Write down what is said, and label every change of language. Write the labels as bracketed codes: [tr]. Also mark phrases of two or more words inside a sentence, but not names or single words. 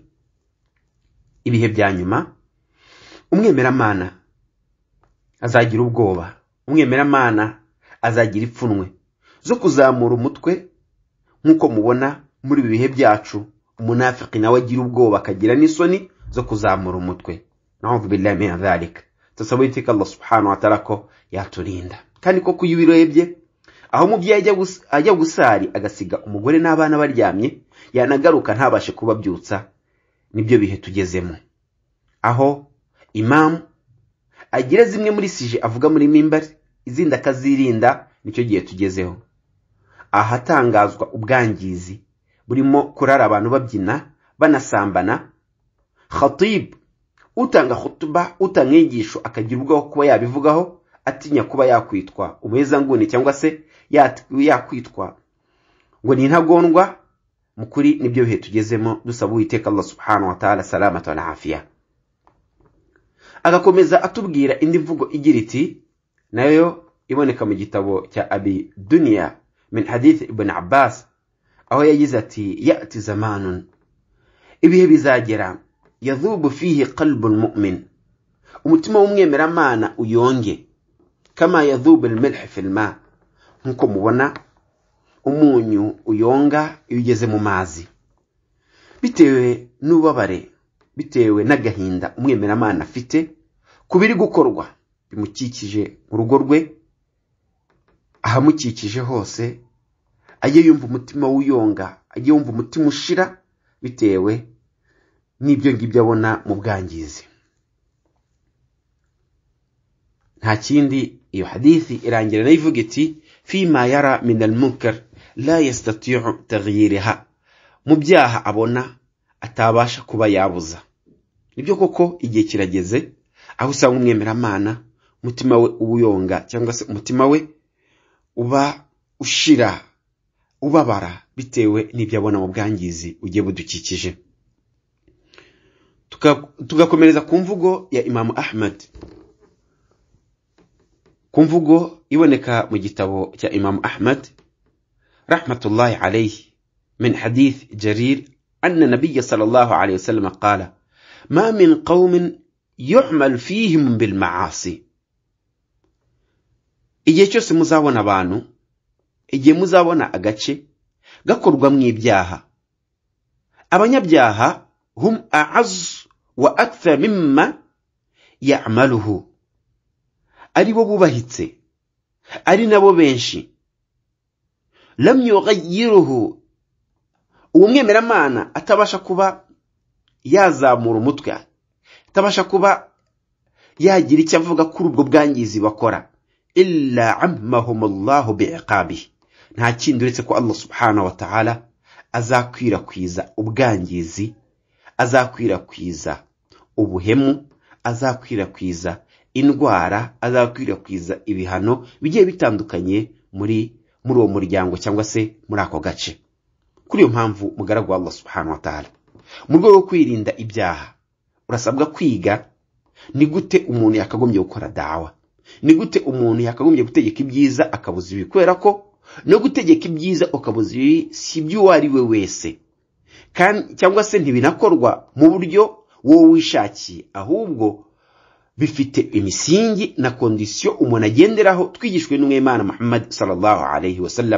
[rw] ibihe bya nyuma umwemeramana azagira ubwoba, umwemeramana azagira ipfunwe zo kuzamura umutwe, nkuko mubona muri bihe byacu umunafiki nawe agira ubwoba akagira n'isoni zo kuzamura umutwe. [ar] نعوذ بالله من ذلك. [rw] tasabaitika [ar] الله سبحانه وتعالى [rw] ko yaturinda, kandi ko kuyibirebye aho umubyeyi ajya gusari agasiga umugore n'abana baryamye, yanagaruka ntabashe kubabyutsa. nibyo bihe tugezemo, aho imamu agira zimwe muri sije avuga muri mimbari, izindi akazirinda. Nicyo gihe tugezeho, ahatangazwa ubwangizi burimo kurara abantu babyina banasambana. Khatib utanga khutuba, utanga inyigisho, akagira ubwoba kuba yabivugaho, atinya kuba yakwitwa umuhezanguni cyangwa se yakwitwa ngo ni intagondwa. Mukuri nibyo bihe tugezemo, dusaba Uwiteka [ar] الله سبحانه وتعالى السلامة والعافية. [rw] Agakomeza atubwira indi mvugo igira iti, nayo iboneka mu gitabo cya Abi Dunya [ar] من حديث [rw] Ibn Abbas, aho yagize ati [ar] يأتي زمان, [rw] ibihe bizagera, [ar] يذوب فيه قلب المؤمن, [rw] umutima w'umwemeramana uyonge, [ar] كما يذوب الملح في الماء, [rw] nkuko mubona umunyu uyonga iyo ugeze mu mazi. Bitewe n'ubabare, bitewe n'agahinda umwemeramana afite kubiri gukorwa bimukikije mu rugo rwe, ahamukikije hose, ajye yumva umutima wuyonga, ajye yumva umutima ushira bitewe n'ibyo ngibyo abona mu bwangizi. Nta kindi, iyo hadithi irangira na ivuga iti [ar] فيما يرى من المنكر لا يستطيع تغييرها, [rw] mu byaha abona atabasha kuba yabuza. Nibyo koko igihe kirageze aho usanga umwemeramana umutima we ubuyonga, cyangwa se umutima we uba ushira, ubabara bitewe n'ibyo abona mu bwangizi ugiye budukikije. Tugakomereza ku mvugo ya Imam Ahmad, ku mvugo iboneka mu gitabo cya Imam Ahmad [ar] رحمة الله عليه من حديث جرير أن النبي صلى الله عليه وسلم قال ما من قوم يعمل فيهم بالمعاصي. [rw] Igihe cyose muzabona abantu, igihe muzabona agace gakorwa mu ibyaha, abanyabyaha [ar] هم أعز وأكثر مما يعمله, [rw] ari bo bubahitse, ari nabo benshi. [ar] لم يغيروه, [rw] umwemeramana atabasha kuba yazamura umutwe, atabasha kuba yagira icyo avuga kuri ubwo bwangizi bakora, [ar] إلا عمهم الله بعقابه, [rw] nta kindi uretse ko [ar] الله سبحانه وتعالى [rw] azakwirakwiza ubwangizi, azakwirakwiza ubuhemu, azakwirakwiza indwara, azakwirakwiza ibihano bigiye bitandukanye muri uwo muryango cyangwa se muri ako gace. Kuri iyo mpamvu mugaragu wa [ar] الله سبحانه وتعالى, [rw] mu rwego rwo kwirinda ibyaha, urasabwa kwiga ni gute umuntu yakagombye gukora dawa, ni gute umuntu yakagombye gutegeka ibyiza akabuza ibi, kubera ko no gutegeka ibyiza ukabuza ibi si ibyo ari we wese, kandi cyangwa se ntibinakorwa mu buryo wowe wishakiye, ahubwo bifite imisingi na kondisiyo umuntu agenderaho, twigishwe n'Umwimana Muhammad [ar] صلى الله عليه وسلم.